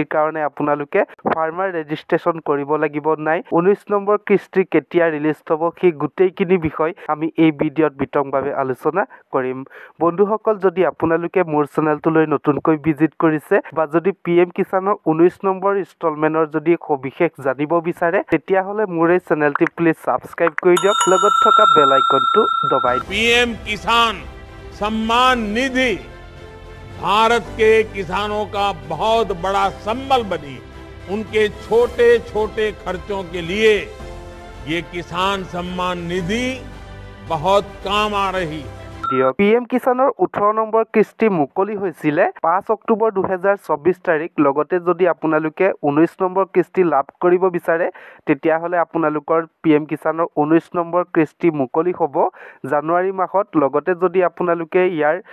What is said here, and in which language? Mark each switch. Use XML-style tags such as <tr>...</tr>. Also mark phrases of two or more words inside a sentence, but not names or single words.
<as>কাৰণে আপোনালোকে</as> <en>farmer registration</en> <as>কৰিব লাগিব নাই 19 নম্বৰ কিস্তি কেতিয়া ৰিলিজ হ'ব সেই গোটেইখিনি বিষয় আমি এই ভিডিঅ'ত বিতংভাৱে আলোচনা কৰিম বন্ধুসকল যদি আপোনালোকে মোৰ চেনেলটোলৈ নতুনকৈ ভিজিট কৰিছে বা যদি PM কিষাণৰ 19 নম্বৰ ইনষ্টলমেণ্টৰ যদি সবিশেষ জানিব বিচাৰে তেতিয়াহ'লে মোৰ এই চেনেলটি প্লিজ সাবস্ক্ৰাইব কৰি দিয়ক লগত থকা</as> <en>bell icon</en> <as>দবাই</as> <hi>पीएम किसान सम्मान निधि भारत के किसानों का बहुत बड़ा संबल बनी उनके छोटे छोटे खर्चों के लिए ये किसान सम्मान निधि बहुत काम आ रही है</hi> <as>PM কিষাণৰ 18 নম্বৰ কিস্তি মুকলি হৈছিলে 5 অক্টোবৰ 2024 তাৰিখ লগতে যদি আপোনালোকে 19 নম্বৰ কিস্তি লাভ কৰিব বিচাৰে তেতিয়াহ'লে আপোনালোকৰ PM কিষাণৰ 19 নম্বৰ কিস্তি মুকলি হ'ব জানুৱাৰী মাহত লগতে যদি আপোনালোকে ইয়াৰ</as>